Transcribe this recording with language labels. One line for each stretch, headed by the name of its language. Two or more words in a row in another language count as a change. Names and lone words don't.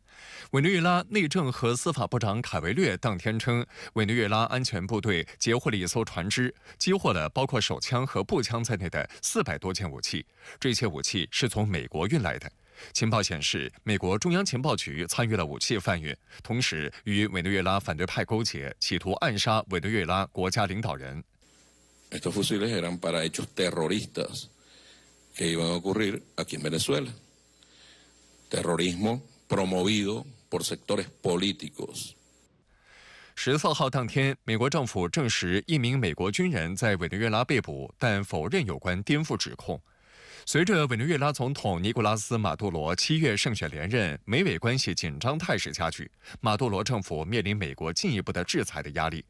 Chinese: 委内瑞拉内政和司法部长卡维略当天称，委内瑞拉安全部队截获了一艘船只，击获了包括手枪和步枪在内的400多件武器，这些武器是从美国运来的。情报显示，美国中央情报局参与了武器贩运，同时与委内瑞拉反对派勾结，企图暗杀委内瑞拉国家领导人。
Spanish: Estos fusiles eran para hechos terroristas que iban a ocurrir aquí en Venezuela. Terrorismo promovido por sectores políticos.
Chinese: 14 号当天，美国政府证实一名美国军人在委内瑞拉被捕，但否认有关颠覆指控。随着委内瑞拉总统尼古拉斯·马杜罗7月胜选连任，美委关系紧张态势加剧，马杜罗政府面临美国进一步的制裁的压力。